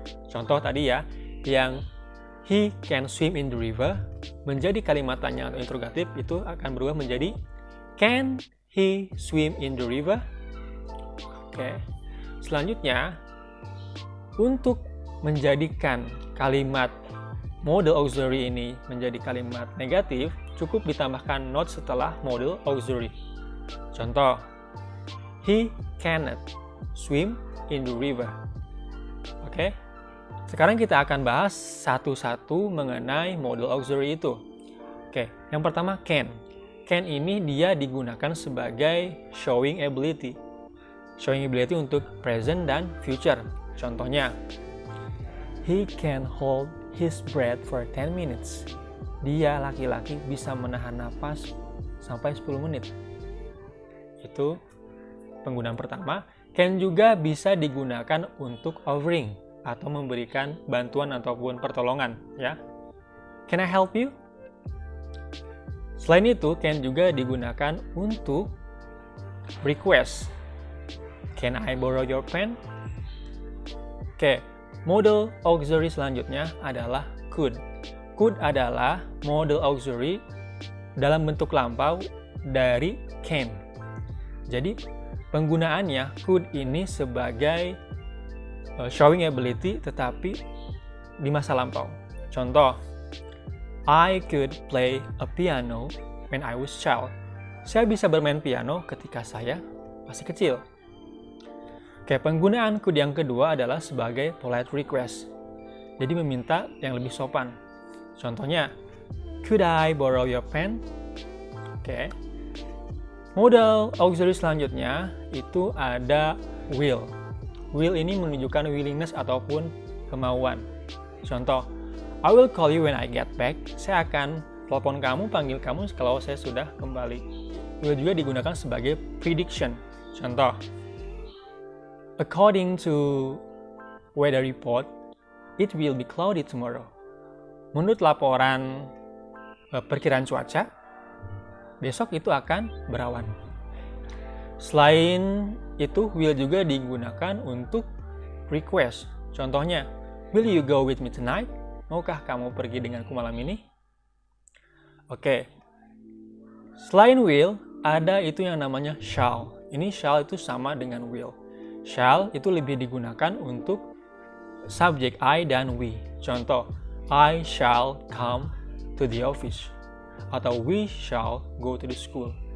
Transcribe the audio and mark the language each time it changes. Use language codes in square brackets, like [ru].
[id] Contoh tadi ya, yang [en] he can swim in the river [id] menjadi kalimat tanya atau interrogatif itu akan berubah menjadi [en] can he swim in the river? [id] Oke. Selanjutnya, untuk menjadikan kalimat modal auxiliary ini menjadi kalimat negatif, cukup ditambahkan not setelah modal auxiliary. [en] Contoh, he cannot swim in the river. [id] Oke. Sekarang kita akan bahas satu-satu mengenai modal auxiliary itu. Oke, yang pertama can. Can ini dia digunakan sebagai showing ability. Showing ability untuk present dan future. [en] Contohnya, he can hold his breath for 10 minutes. [id] Dia laki-laki bisa menahan napas sampai 10 menit. Itu penggunaan pertama. Can juga bisa digunakan untuk offering atau memberikan bantuan ataupun pertolongan, ya. [en] Can I help you? [id] Selain itu, can juga digunakan untuk request. [en] Can I borrow your pen? [id] Oke, modal auxiliary selanjutnya adalah could. Could adalah modal auxiliary dalam bentuk lampau dari can. Jadi penggunaannya could ini sebagai showing ability tetapi di masa lampau. Contoh, [en] I could play a piano when I was child. [id] Saya bisa bermain piano ketika saya masih kecil. Oke, penggunaan could yang kedua adalah sebagai polite request. Jadi meminta yang lebih sopan. [en] Contohnya, could I borrow your pen? Oke. [id] Modal auxiliary selanjutnya itu ada will. Will ini menunjukkan willingness ataupun kemauan. Contoh, [en] I will call you when I get back. [id] Saya akan telepon kamu, panggil kamu kalau saya sudah kembali. Will juga digunakan sebagai prediction. [en] Contoh, according to weather report, it will be cloudy tomorrow. [id] Menurut laporan perkiraan cuaca, besok itu akan berawan. Selain itu, will juga digunakan untuk request. [en] Contohnya, will you go with me tonight? [id] Maukah kamu pergi denganku malam ini? Oke. Selain will, ada itu yang namanya shall. Ini shall itu sama dengan will. Shall itu lebih digunakan untuk subjek I dan we. [en] Contoh, I shall come to the office. Atau we shall go to the school.